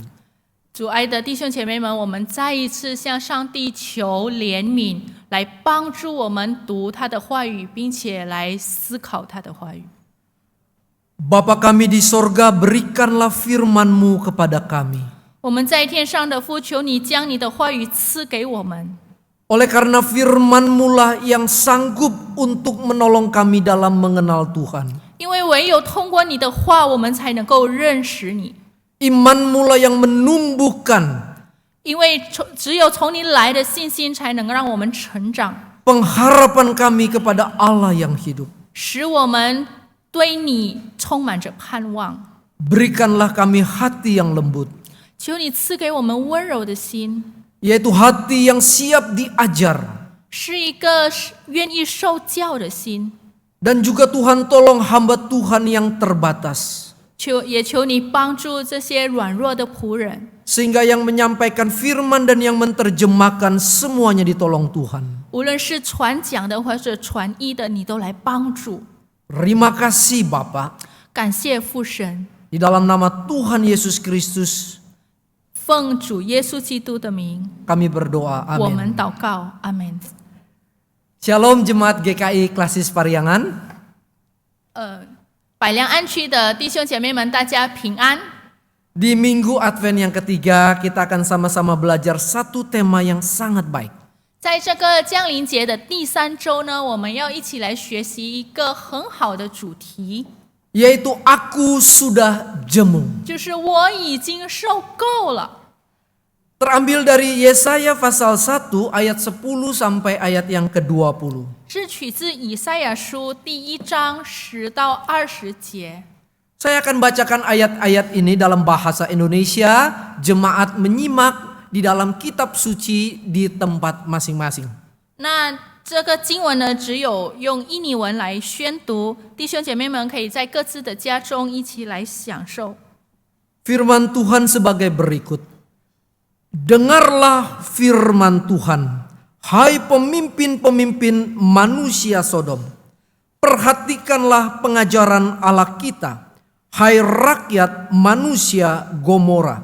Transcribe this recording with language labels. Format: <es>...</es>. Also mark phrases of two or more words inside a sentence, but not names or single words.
<zh>主爱的弟兄姐妹们，我们再一次向上帝求怜悯，来帮助我们读他的话语，并且来思考他的话语。</zh> <id>Bapa kami di sorga, berikanlah firman-Mu kepada kami.</id> <zh>我们在天上的父，求你将你的话语赐给我们。</zh> <id>Oleh karena firman-Mu lah yang sanggup untuk menolong kami dalam mengenal Tuhan.</id> <zh>因为唯有通过你的话，我们才能够认识你。</zh> <id>Iman-Mu lah yang menumbuhkan.</id> <zh>因为只有从你来的信心，才能让我们成长，</zh> <id>Pengharapan kami kepada Allah yang hidup.</id> <zh>使我们对你充满着盼望。</zh> <id>Berikanlah kami hati yang lembut.</id> <zh>求你赐给我们温柔的心，</zh> <id>yaitu hati yang siap diajar.</id> <zh>是一个愿意受教的心。</zh> <id>Dan juga Tuhan tolong hamba Tuhan yang terbatas.</id> <zh>也求你帮助这些软弱的仆人，</zh> <id>Sehingga yang menyampaikan firman dan yang menerjemahkan semuanya ditolong Tuhan.</id> <zh>无论是传讲的或者传译的，你都来帮助。</zh> <id>Terima kasih Bapa.</id> <zh>感谢父神，</zh> <id>Di dalam nama Tuhan Yesus Kristus</id> <zh>奉主耶稣基督的名，</zh> <id>kami berdoa.</id> <zh>我</zh> <id>Amin.</id> <zh>们祷告，阿门。</zh> <id>Shalom Jemaat GKI Klasis Pariangan.</id> <zh>百良安区的弟兄姐妹们，大家平安。</zh> <id>Di Minggu Advent yang ketiga, kita akan sama-sama belajar satu tema yang sangat baik.</id> <zh>在这个降临节的第3周呢，我们要一起来学习一个很好的主题，</zh> <id>Yaitu aku sudah jemu.</id> <zh>就是我已经受够了。</zh> <id>Terambil dari Yesaya pasal 1 ayat 10 sampai ayat yang ke-20.</id> <zh>是取自以赛亚书第1章10到20节。</zh> <id>Saya akan bacakan ayat-ayat ini dalam bahasa Indonesia. Jemaat menyimak di dalam kitab suci di tempat masing-masing.</id> <zh>那这个经文呢，只有用印尼文来宣读，弟兄姐妹们可以在各自的家中一起来享受。</zh> <id>Firman Tuhan sebagai berikut. Dengarlah firman Tuhan, hai pemimpin-pemimpin manusia Sodom. Perhatikanlah pengajaran Allah kita, hai rakyat manusia Gomora.</id>